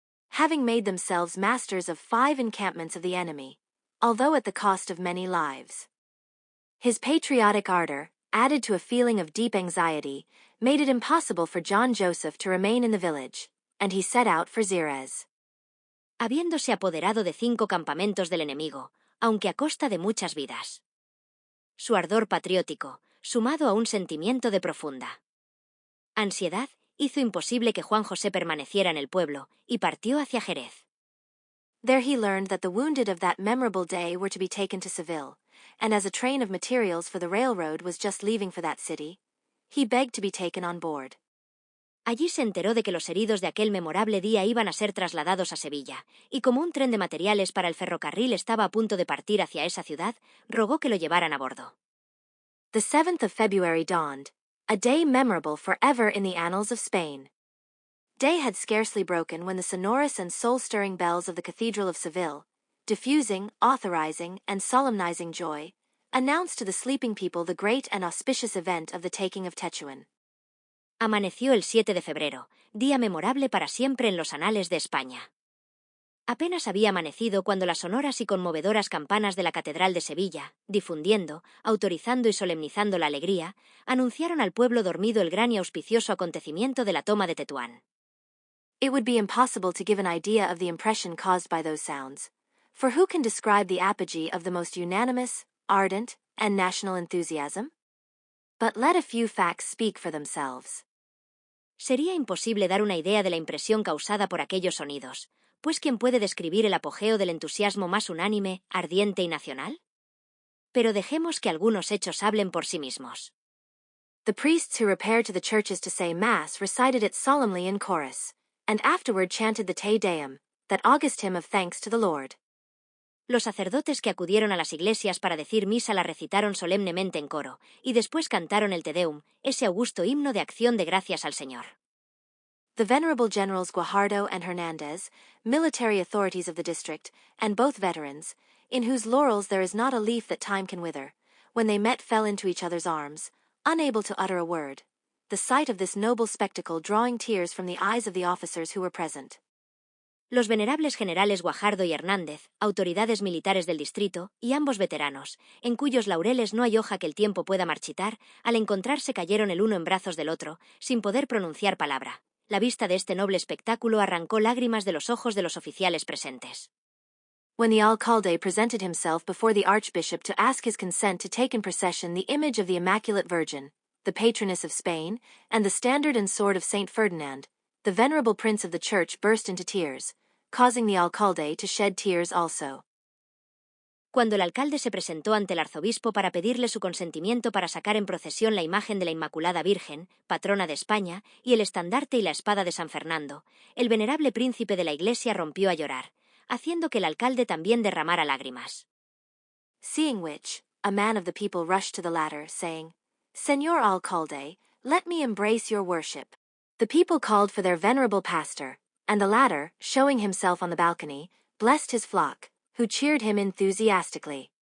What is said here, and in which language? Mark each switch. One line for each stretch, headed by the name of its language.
English: Having made themselves masters of 5 encampments of the enemy, although at the cost of many lives. His patriotic ardor, added to a feeling of deep anxiety, made it impossible for John Joseph to remain in the village, and he set out for Xerez.
Spanish: Habiéndose apoderado de 5 campamentos del enemigo, aunque a costa de muchas vidas. Su ardor patriótico, sumado a un sentimiento de profunda ansiedad, hizo imposible que Juan José permaneciera en el pueblo, y partió hacia Jerez.
English: There he learned that the wounded of that memorable day were to be taken to Seville, and as a train of materials for the railroad was just leaving for that city, he begged to be taken on board.
Spanish: Allí se enteró de que los heridos de aquel memorable día iban a ser trasladados a Sevilla, y como un tren de materiales para el ferrocarril estaba a punto de partir hacia esa ciudad, rogó que lo llevaran a bordo.
English: The 7th of February dawned, a day memorable forever in the annals of Spain. Day had scarcely broken when the sonorous and soul-stirring bells of the Cathedral of Seville, diffusing, authorizing, and solemnizing joy, announced to the sleeping people the great and auspicious event of the taking of Tetuan.
Spanish: Amaneció el 7 de febrero, día memorable para siempre en los anales de España. Apenas había amanecido cuando las sonoras y conmovedoras campanas de la Catedral de Sevilla, difundiendo, autorizando y solemnizando la alegría, anunciaron al pueblo dormido el gran y auspicioso acontecimiento de la toma de Tetuán.
English: It would be impossible to give an idea of the impression caused by those sounds, for who can describe the apogee of the most unanimous, ardent, and national enthusiasm? But let a few facts speak for themselves.
Spanish: Sería imposible dar una idea de la impresión causada por aquellos sonidos, pues ¿quién puede describir el apogeo del entusiasmo más unánime, ardiente y nacional? Pero dejemos que algunos hechos hablen por sí mismos.
English: The priests who repaired to the churches to say Mass recited it solemnly in chorus, and afterward chanted the Te Deum, that august hymn of thanks to the Lord.
Spanish: Los sacerdotes que acudieron a las iglesias para decir misa la recitaron solemnemente en coro, y después cantaron el Te Deum, ese augusto himno de acción de gracias al Señor.
English: The venerable generals Guajardo and Hernandez, military authorities of the district, and both veterans, in whose laurels there is not a leaf that time can wither, when they met fell into each other's arms, unable to utter a word, the sight of this noble spectacle drawing tears from the eyes of the officers who were present.
Spanish: Los venerables generales Guajardo y Hernández, autoridades militares del distrito, y ambos veteranos, en cuyos laureles no hay hoja que el tiempo pueda marchitar, al encontrarse cayeron el uno en brazos del otro, sin poder pronunciar palabra. La vista de este noble espectáculo arrancó lágrimas de los ojos de los oficiales presentes.
English: when the alcalde presented himself before the archbishop to ask his consent to take in procession the image of the Immaculate Virgin, the patroness of Spain, and the standard and sword of Saint Ferdinand, the venerable prince of the church burst into tears, causing the alcalde to shed tears also.
Spanish: Cuando el alcalde se presentó ante el arzobispo para pedirle su consentimiento para sacar en procesión la imagen de la Inmaculada Virgen, patrona de España, y el estandarte y la espada de San Fernando, el venerable príncipe de la Iglesia rompió a llorar, haciendo que el alcalde también derramara lágrimas.
English: Seeing which, a man of the people rushed to the latter, saying, "Señor alcalde, let me embrace your worship." The people called for their venerable pastor, and the latter, showing himself on the balcony, blessed his flock, who cheered him enthusiastically.